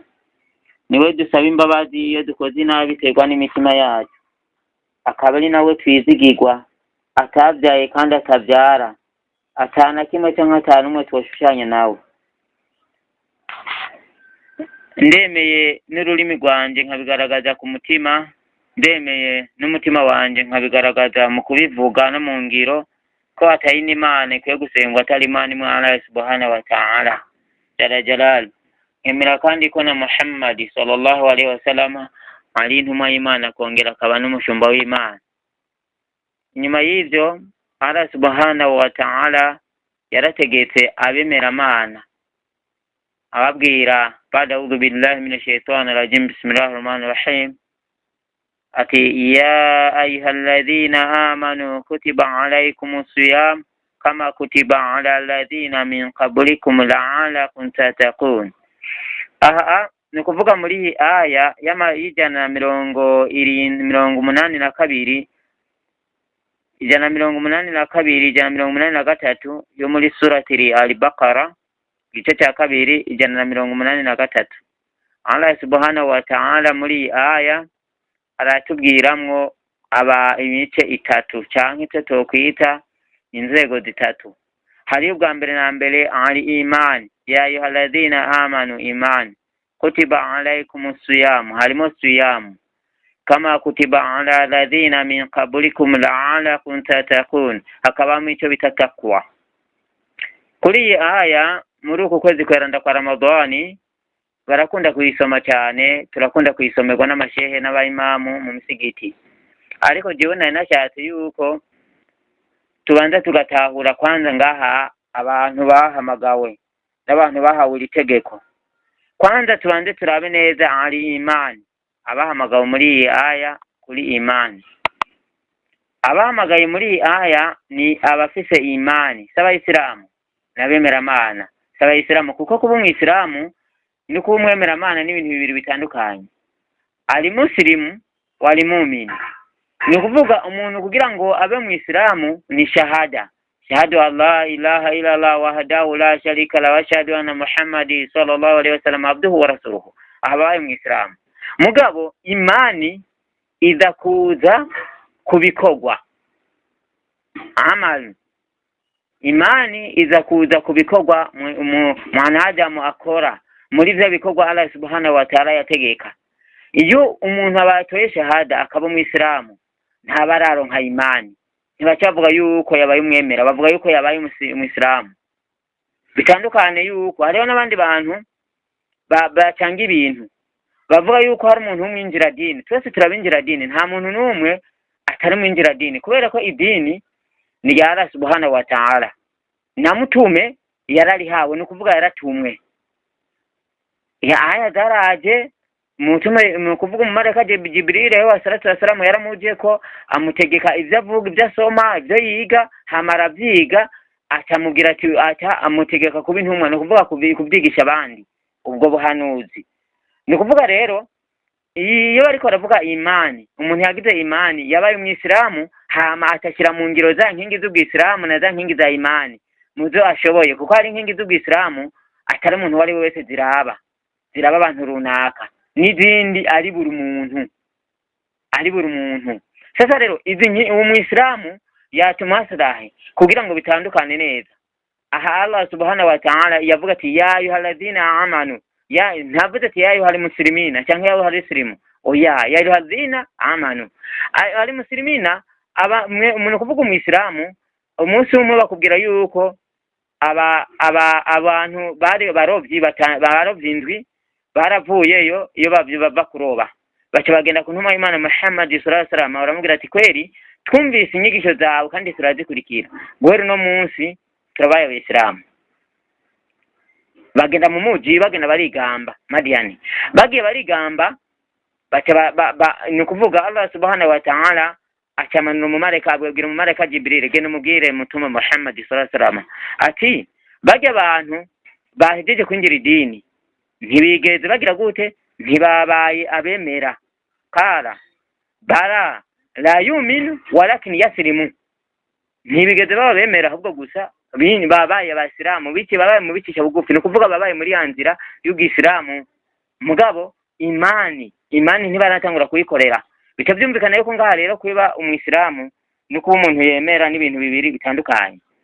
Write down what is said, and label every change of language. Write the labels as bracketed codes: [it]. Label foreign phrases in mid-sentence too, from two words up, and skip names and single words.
[rn] Niwe dusaba imbabazi iyo dukoze nabi biterwa n'imitima yacu, akaba ari nawe twizigirwa, atavyaye kandi atavyara, atana kimwe canke atanu umwe twoshushanya nawe. Ndemeye n'ururimi rwanje nkabigaragaza ku mutima, ndemeye n'umutima wanje nkabigaragaza mu kubivuga no mu ngiro ko atari n'Imana ikwiye gusengwa atari Imana imwe [ar] الله سبحانه وتعالى جل جلاله. [rn] Emera kandi ko na Muhammad [ar] صلى الله عليه وسلم [rn] ari intumwa y'Imana kongera akaba n'umushumba w'Imana. Nyuma y'ivyo [ar] الله سبحانه وتعالى [rn] yarategetse abemera Imana ababwira [ar] بعد أعوذ بالله من الشيطان الرجيم بسم الله الرحمن الرحيم [rn] ati [ar] يا أيها الذين آمنوا كتب عليكم الصيام كما كتب على الذين من قبلكم لعلكم تتقون. [rn] Ni kuvuga muri aya y'ijana mirongo 82 ijana mirongo 82 ijana mirongo 83 yo muri surati al-Baqara igice cya kabiri ijana mirongo 83. [ar] الله سبحانه وتعالى [rn] muri aya aratubwiramwo imice itatu canke icyo kwita inzego zitatu. Hari ubwa mbere na mbere ari imani, [ar] يا أيها الذين آمنوا إيمان كتب عليكم الصيام, [rn] harimo [ar] صيام كما كتب على الذين من قبلكم لعلكم تتقون, [rn] hakabamo icyo bita takwa. Kuri iyi aya muri uku kwezi kweranda kwa Ramadhani barakunda kuyisoma cyane, turakunda kuyisomerwa n'amashehe n'abayimamu mu misigiti. Ariko jewe nari nashatse yuko tubanza tugatahura kwanza ngaha abantu bahamagawe n'abantu bahawe itegeko. Kwanza tubanze turabe neza ari imani, abahamagawe muri iyi aya kuri imani. Abahamagaye muri iyi aya ni abafise imani s'abayisilamu n'abemera Imana. S'abayisilamu kuko kuba umwisilamu ni kuba umwemera Imana n'ibintu bibiri bitandukanye. [ar] Ari مسلم ولا مؤمن. [rn] Ni kuvuga umuntu kugira ngo abe mwisilamu ni shahada. [ar] أشهد ألا إله إلا الله وحده لا شريك له وأشهد أن محمدا صلى الله عليه وسلم عبده ورسوله. [rn] Abaye mwisilamu. Mugabo imani iza kuza kubikorwa. Amal. Imani iza kuza kubikorwa mwanadamu akora muri vya bikorwa [ar] الله سبحانه وتعالى [rn] yategeka. Iyo umuntu abatoye shahada akaba mwisilamu ntabararonka imani, ntibacavuga yuko yabaye umwemera, bavuga yuko yabaye umwisilamu. Bitandukane yuko hariho n'abandi bantu bacanga ibintu bavuga yuko hari umuntu umwinjira dini. Twese turabinjira dini, nta muntu n'umwe atari mwinjira dini, kubera ko idini ni ya [ar] الله سبحانه وتعالى. [rn] Na mutume yararihawe, ni kuvuga yaratumwe. Ya aya zaraje mutume mu kuvuga mu mareka Jibril [ar] والصلاة والسلام [rn] yaramuje ko amutegeka ivyo avuga, ivyo asoma, ivyo yiga, hamara vyiga atamubwira ati amutegeka kuba intumwa, no kuvuga kubyigisha abandi ubwo buhanuzi. Ni kuvuga rero iyo bariko baravuga imani, umuntu yagize imani yabaye umwisilamu hama atashira mu ngiro za nkingi z'ubwisilamu na za nkingi za imani muzo ashoboye, kuko hari inkingi z'ubwisilamu atari umuntu wari wese ziraba abantu runaka, n'izindi ari buri muntu. Sasa rero izi umwisilamu yatuma maslahi kugira ngo bitandukane neza. Aha [ar] الله سبحانه وتعالى [rn] yavuga ati [ar] يا أيها الذين آمنوا, [rn] ya ntavuze ati [ar] يا أيها المسلمين [rn] cyangwa [ar] يا أيها المسلم, [rn] oya [ar] يا أيها الذين آمنوا. [rn] Ari muslimina umuntu kuvuga umwisilamu umunsi umwe bakubwira yuko abantu bari barovyi indwi baravuyeyo iyo bava kuroba, baca bagenda ku ntuma y'Imana Muhammad [ar] صلى الله عليه وسلم, [rn] baramubwira ati kweri twumvise inyigisho zawe kandi turazikurikira, guhera no munsi turabaye abisilamu. Bagenda mu muji, bagenda barigamba Madiani, bagiye barigamba baca ni kuvuga [ar] الله سبحانه وتعالى [rn] acamanura umumarayika abwira umumarayika Jibril genda umubwire mutuma Muhammad [ar] صلى الله عليه وسلم [rn] ati bajya abantu bahejeje kwinjira idini ntibigeze bagira gute ntibabaye abemera kara bara [ar] لا يؤمنوا ولكن يسلموا [rn] ntibigeze baba bemera ahubwo gusa babaye abasilamu biki babaye mu bicisha bugufi no kuvuga babaye muri yanzira y'ubwisilamu mugabo imani ntibaratangura kuyikorera bitavyumvikana yuko ngaha rero kuba umwisilamu no kuba umuntu yemera n'ibintu bibiri bitandukanye